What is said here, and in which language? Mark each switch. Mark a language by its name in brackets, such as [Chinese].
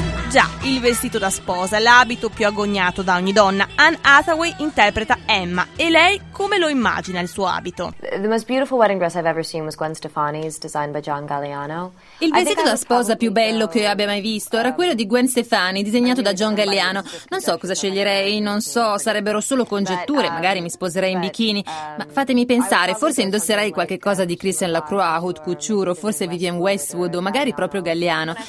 [Italian] Già, il vestito da sposa, l'abito più agognato da ogni donna. Anne Hathaway interpreta Emma e lei come lo immagina il suo abito? [English] The most beautiful wedding dress I've ever seen was Gwen Stefani's, designed by John Galliano. [Italian] Il vestito da sposa più bello che abbia mai visto era quello di Gwen Stefani, disegnato da John Galliano. Non so cosa sceglierei, non so, sarebbero solo congetture, magari mi sposerei in bikini. Ma fatemi pensare, forse indosserei qualche cosa di Christian Lacroix, haute couture, o forse Vivian Westwood, o magari proprio Galliano.